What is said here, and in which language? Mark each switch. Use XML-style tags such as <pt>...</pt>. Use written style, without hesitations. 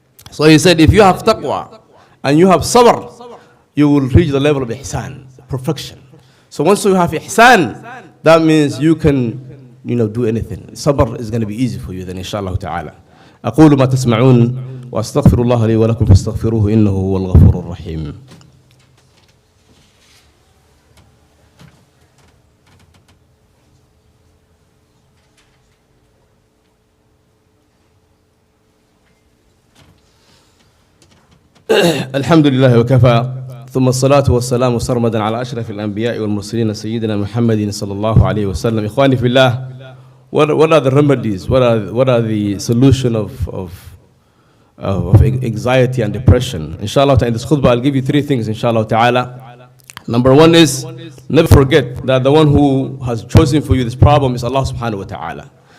<en>So he said, if you have taqwa and you have sabr, you will reach the level of ihsan, perfection. So once you have ihsan, that means you can, do anything. Sabr is going to be easy for you then, inshallah ta'ala.</en> <ar>أقول ما تسمعون وأستغفر الله لي ولكم فاستغفروه إنه هو الغفور الرحيم. الحمد لله وكفى ثم الصلاة والسلام سرمدا على أشرف الأنبياء والمرسلين سيدنا محمد صلى الله عليه وسلم. إخواني في الله,</ar> <en>what are the remedies? What are the solution of anxiety and depression? Inshallah, in this khutbah, I'll give you three things, inshallah ta'ala. Number one is, never forget that the one who has chosen for you this problem is Allah subhanahu wa ta'ala.</en>